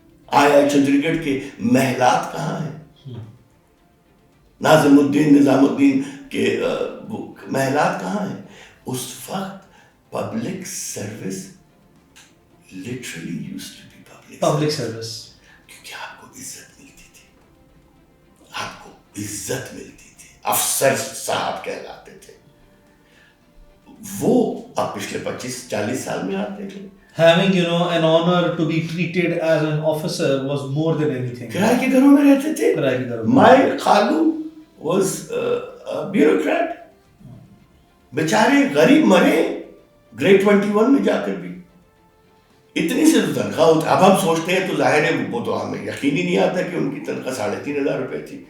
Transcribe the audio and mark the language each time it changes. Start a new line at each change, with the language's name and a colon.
Urdu: آیا چندر گڑھ کے محلات کہاں ہیں؟ ناظم الدین نظام الدین کے محلات کہاں ہیں؟ اس وقت
English: public service literally use to be public service,
Urdu: کیونکہ آپ کو عزت ملتی تھی, آپ کو عزت ملتی تھی, افسر صاحب کہلاتے تھے. وہ اب پچھلے 25-40 سال میں آپ دیکھ لیں,
English: having an honor to be treated as an officer was more than anything.
Urdu: کرائے کے گھروں میں رہتے تھے. کرائے کے گھروں میں.
English: My خالو was bureaucrat.
Urdu: بیچارے غریب مرے گریڈ 21 میں جا کر بھی. اتنی سے تنخواہ ہوتی. اب ہم سوچتے ہیں تو ظاہر ہے وہ تو ہمیں یقین ہی نہیں آتا کہ ان کی تنخواہ 3,500 روپے تھی.